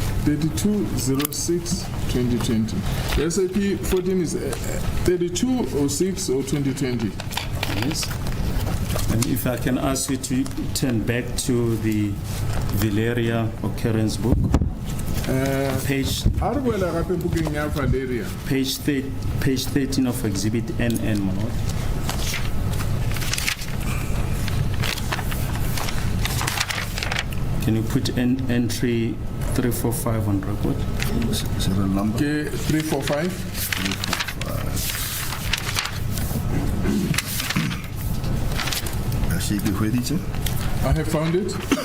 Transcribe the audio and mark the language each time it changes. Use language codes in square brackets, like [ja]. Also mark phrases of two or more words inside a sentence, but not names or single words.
[en] 32/06/2020. The SAP 14 is 32/06 or 2020. Yes. And if I can ask you to turn back to the Valeria occurrence book. Page [tn] a re boela gape bukeng ya Valeria. [en] page 13 of Exhibit NN, my lord. Can you put entry 345 on record? Serial number. Okay, 345. I have found it.